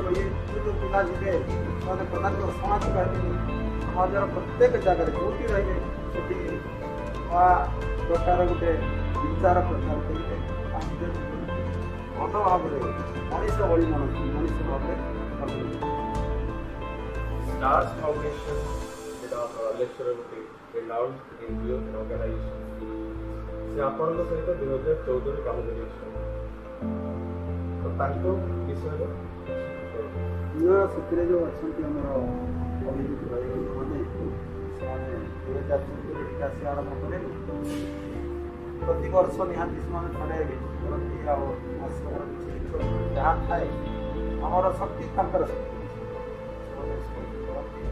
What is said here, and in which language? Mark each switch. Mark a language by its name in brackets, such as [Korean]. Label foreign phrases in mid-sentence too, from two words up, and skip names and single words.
[Odia] ଇଏ ଯେଉଁ ପିଲା ଯିବେ ସେମାନେ ପ୍ରଧାନତଃ ସାମାଜିକ ହେବେନି, ସମାଜର ପ୍ରତ୍ୟେକ ଜାଗାରେ ଯେଉଁଠି ରହିବେ ସେଠି ନୂଆ ପ୍ରକାର ଗୋଟେ ବିଚାର ପ୍ରଚାର କରିବେ। ଭଲ ଭାବରେ ମଣିଷ ଭଳି ମଣିଷ ଭାବରେ Stars Foundation ଲେକ୍ଚର ଗୋଟେ [English] renowned NGO organization [Odia] ସେ ଆପଣଙ୍କ ସହିତ 2014ରେ କାମ କରି ଆସିଛନ୍ତି। ତ ତାଙ୍କ ବିଷୟରେ ସେଥିରେ ଯେଉଁ ଅଛନ୍ତି ଆମର ଅଭିଜିତ ଭାଇ ମାନେ ସେମାନେ 2014 ଆସି ଆରମ୍ଭ କଲେ। ପ୍ରତିବର୍ଷ ନିହାତି ସେମାନେ ଥରେ କରନ୍ତି ଆଉ ଆଶ୍ରମର କିଛି ଯାହା ଥାଏ ଆମର ଶକ୍ତି ତାଙ୍କର ଶକ୍ତି କରନ୍ତି।